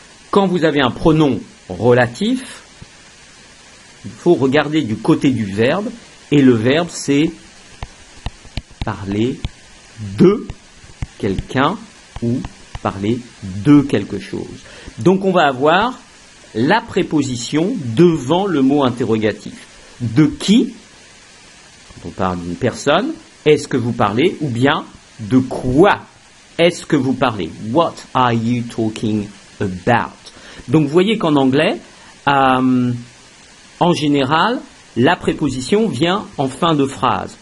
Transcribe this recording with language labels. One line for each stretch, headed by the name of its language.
French: Quand vous avez un pronom relatif, il faut regarder du côté du verbe, et le verbe c'est parler de quelqu'un ou parler de quelque chose. Donc on va avoir la préposition devant le mot interrogatif. De qui? On parle d'une personne. Est-ce que vous parlez? Ou bien de quoi est-ce que vous parlez?
English: What are you talking about?
French: Donc vous voyez qu'en anglais, en général, la préposition vient en fin de phrase.